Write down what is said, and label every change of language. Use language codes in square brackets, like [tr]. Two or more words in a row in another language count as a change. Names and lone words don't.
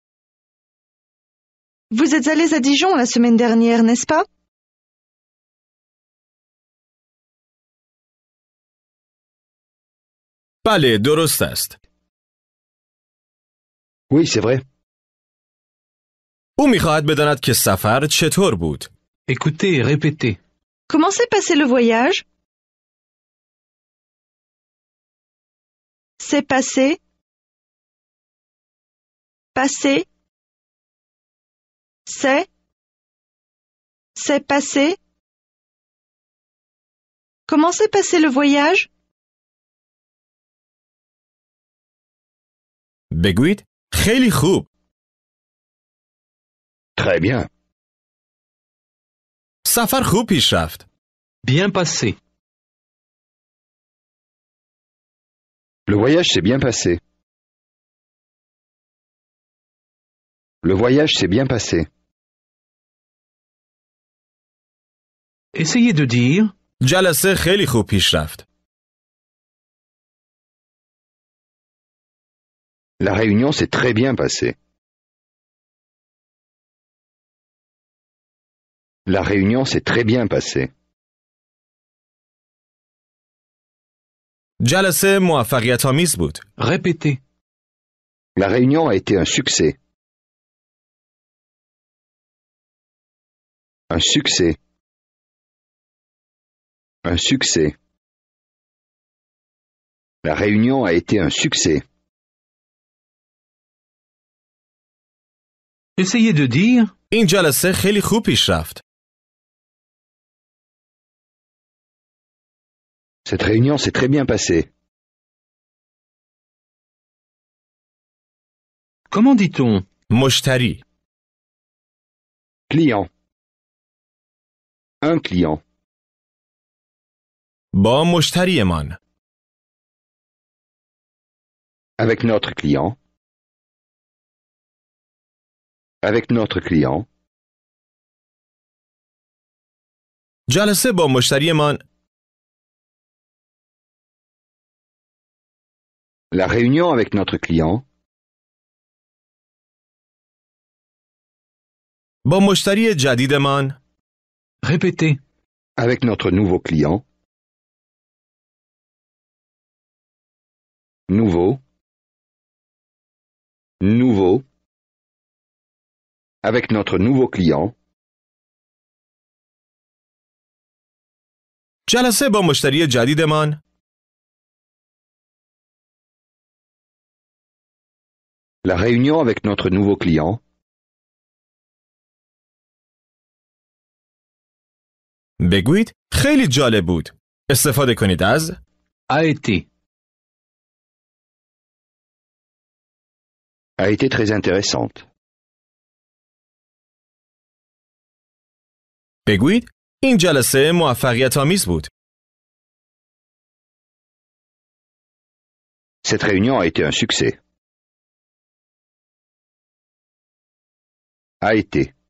[fr] Vous êtes allés à Dijon la semaine dernière, n'est-ce pas? [fa] بله، درست است. [fr] Oui, c'est vrai. [fa] او می‌خواهد بداند که سفر چطور بود. [fr] Écoutez et répétez. Comment s'est passé le voyage? C'est passé. Passé. C'est passé. Comment s'est passé le voyage? [fa] بگویید خیلی خوب. [fr] Très bien. [fa] سفر خوب پیش رفت. [fr] Bien passé. Le voyage s'est bien passé. Le voyage s'est bien passé. Essayez de dire [fa] جلسه خیلی خوب پیش رفت. [fr] La réunion s'est très bien passée. La réunion s'est très bien passée. [fa] جلسه موفقیت‌آمیز بود. [fr] répétez. La réunion a été un succès. Un succès. Un succès. La réunion a été un succès. Essayez de dire [fa] این جلسه خیلی خوب پیش رفت. [fr] Cette réunion s'est très bien passée. comment dit-on? [fa] مشتری. [fr] Client. Un client. [fa] با مشتریمان. [fr] Avec notre client. Avec notre client. [fa] جلسه با مشتریمان. [fr] La réunion avec notre client. [fa] با مشتری جدیدمان. [fr] Répétez. Avec notre nouveau client. Nouveau. Nouveau. Avec notre nouveau client. [fa] جلسه با مشتری جدیدمان. [fr] La réunion avec notre nouveau client. [fa] بگویید خیلی جالب بود. استفاده کنید از [fr] A été. A été très intéressante. [fa] بگویید این جلسه موفقیت آمیز بود. [fr] Cette réunion a été un succès. A été.